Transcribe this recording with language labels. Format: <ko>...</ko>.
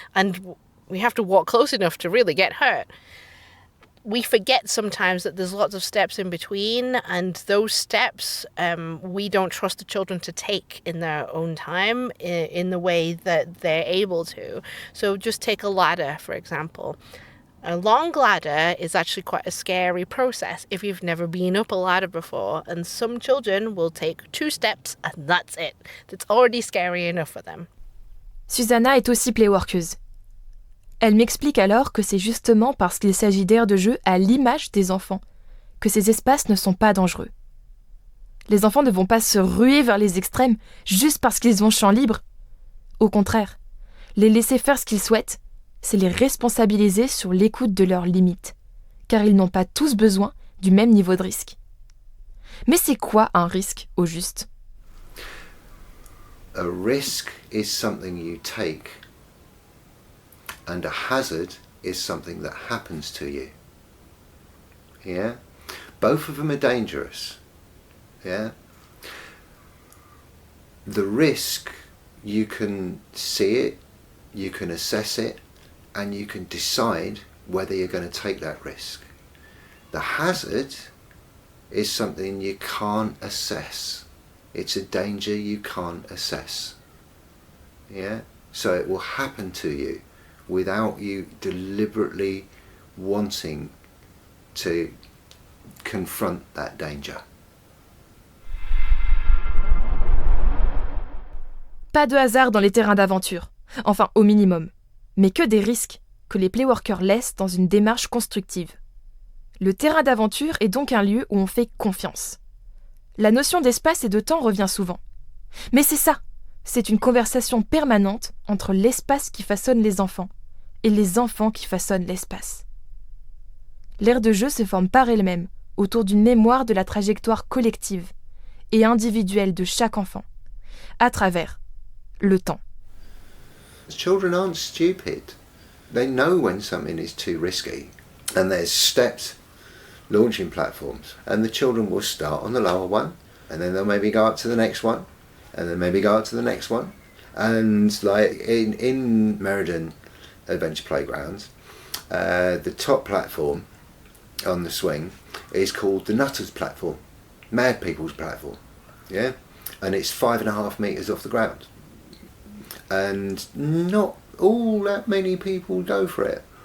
<en>And we have to walk close enough to really get hurt. We forget sometimes that there's lots of steps in between, and those steps we don't trust the children to take in their own time in the way that they're able to. So just take a ladder, for example. A long ladder is actually quite a scary process if you've never been up a ladder before, and some children will take 2 steps and that's it. That's already scary enough for them.</en> <fr>Susanna est aussi playworkeuse. Elle m'explique alors que c'est justement parce qu'il s'agit d'aires de jeu à l'image des enfants que ces espaces ne sont pas dangereux. Les enfants ne vont pas se ruer vers les extrêmes juste parce qu'ils ont champ libre. Au contraire, les laisser faire ce qu'ils souhaitent, c'est les responsabiliser sur l'écoute de leurs limites, car ils n'ont pas tous besoin du même niveau de risque. Mais c'est quoi un risque, au juste ?</fr> <en>A risk is something you take, and a hazard is something that happens to you. Yeah? Both of them are dangerous. Yeah? The risk, you can see it, you can assess it, and you can decide whether you're going to take that risk. The hazard is something you can't assess. It's a danger you can't assess. Yeah? So it will happen to you without you deliberately wanting to confront that danger.</en> <fr>Pas de hasard dans les terrains d'aventure, enfin au minimum, mais que des risques que les playworkers laissent dans une démarche constructive. Le terrain d'aventure est donc un lieu où on fait confiance. La notion d'espace et de temps revient souvent. Mais c'est ça, c'est une conversation permanente entre l'espace qui façonne les enfants et les enfants qui façonnent l'espace. L'aire de jeu se forme par elle-même autour d'une mémoire de la trajectoire collective et individuelle de chaque enfant, à travers le temps.</fr> <en>Children aren't stupid. They know when something is too risky, and there's stepped launching platforms, and the children will start on the lower one, and then they'll maybe go up to the next one, and then maybe go up to the next one. And like in Meriden Adventure Playgrounds, the top platform on the swing is called the Nutters platform, Mad People's platform, yeah, and it's 5.5 meters off the ground, and not all that many people go for it.</en>